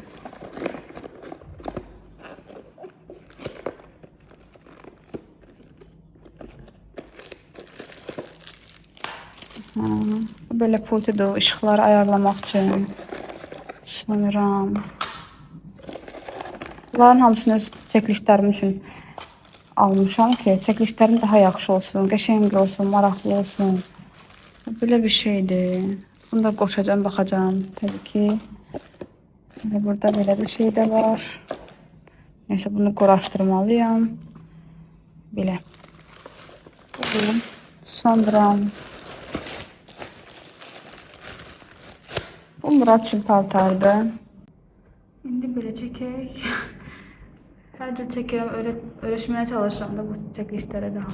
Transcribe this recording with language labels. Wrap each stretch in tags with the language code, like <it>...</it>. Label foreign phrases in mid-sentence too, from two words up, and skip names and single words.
<az>Böyle pultudur, ışıqları ayarlamaq üçün. Sonra bunların hamısını öz çəkilişlərim üçün almışam ki, çəkilişlərim daha yaxşı olsun, qəşəng olsun, maraqlı olsun.</az> <tr>Böyle bir şeydir.</tr> <az>Bunu da qoşacağım, baxacağım.</az> <tr>Tabii ki. Burada böyle bir şey de var.</tr> <az>Neyse bunu quraşdırmalıyam. Belə. Sonra bu Murat üçün paltardı. İndi belə çəkək. Hər cür çəkirəm, öyrəşməyə çalışıram da bu çəkilişlərə daha.</az>